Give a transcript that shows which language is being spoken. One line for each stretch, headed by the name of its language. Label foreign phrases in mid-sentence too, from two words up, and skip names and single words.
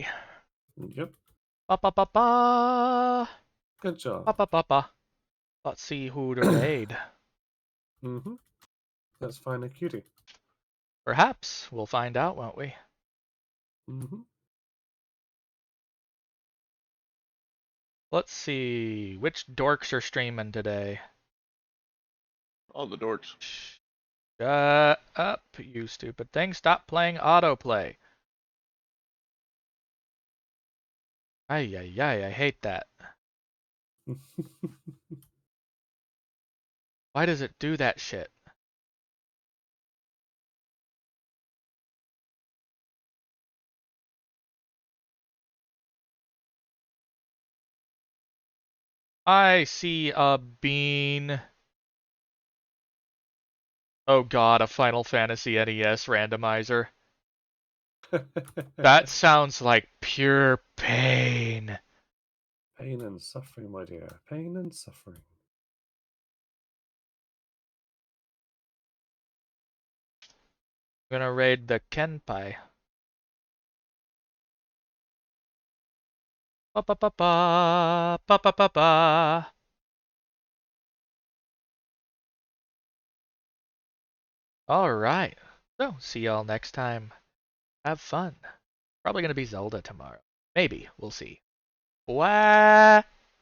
English: Yep. Ba ba ba ba. Good Ba job. ba ba ba. Let's see who to raid. Mm-hmm. Let's find a cutie. Perhaps we'll find out, won't we? Mm-hmm. Let's see which dorks are streaming today. All the dorks. Shut up, you stupid thing. Stop playing autoplay. Ay, ay, ay, I hate that. Why does it do that shit? I see a bean. Oh god, a Final Fantasy NES randomizer. That sounds like pure pain. Pain and suffering, my dear. Pain and suffering. I'm gonna raid the Kenpai. Ba ba ba ba ba ba ba ba. All right. So, see y'all next time. Have fun. Probably gonna be Zelda tomorrow. Maybe. We'll see. Wah!